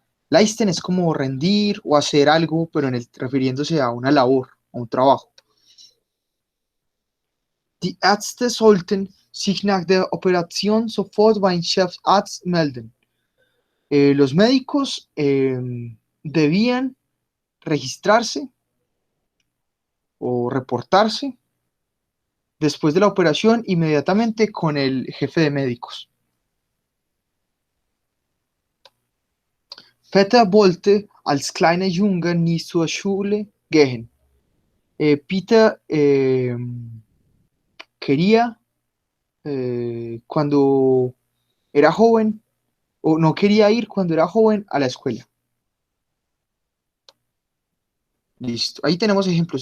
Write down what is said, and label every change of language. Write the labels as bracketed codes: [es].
[es] Leisten es como rendir o hacer algo, pero refiriéndose a una labor, a un trabajo. [de] Die Ärzte sollten sich nach der Operation sofort beim Chefarzt melden. [es] Los médicos debían registrarse o reportarse después de la operación inmediatamente con el jefe de médicos. [de] Peter wollte als kleiner Junge nie zur Schule gehen. [es] Peter quería, cuando era joven, o no quería ir cuando era joven a la escuela. Listo, ahí tenemos ejemplos.